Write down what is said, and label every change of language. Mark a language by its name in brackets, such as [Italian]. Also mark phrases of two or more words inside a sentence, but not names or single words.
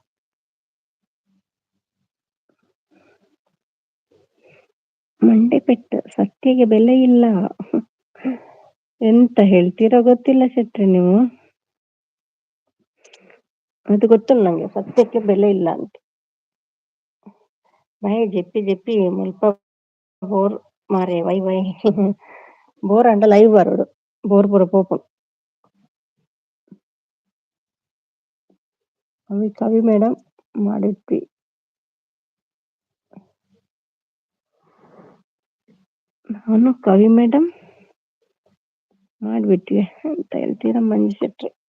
[Kannada] ಮಂಡೆ ಪೆಟ್ಟು ಸತ್ಯಗೆ ಬೆಲೆ ಇಲ್ಲ. ಎಂತ ಹೇಳ್ತೀರೋ ಗೊತ್ತಿಲ್ಲ ಶೆಟ್ರೆ ನೀವು. ಅದು ಗೊತ್ತಲ್ಲ ನಂಗೆ, ಸತ್ಯಕ್ಕೆ ಬೆಲೆ ಇಲ್ಲ ಅಂತ. [Tulu] ಬಾಯಿ ಜೆಪ್ಪಿ ಜೆಪ್ಪಿ ಮುಲ್ಪ ಬೋರ್ ಮಾರೆ ವೈ ವೈ. ಬೋರ್ ಅಂಡ ಲೈವ್ ಬರೋಡು, ಬೋರ್ ಪೂರ ಪೋಪು. [Kannada] ಕವಿ ಮೇಡಮ್ ಮಾಡಿದ್ವಿ. ನಾನು ಕವಿ ಮೇಡಮ್ ಮಾಡ್ಬಿಟ್ವಿ ಅಂತ ಹೇಳ್ತೀರಾ ಮಂಜು ಶೆಟ್ಟಿ?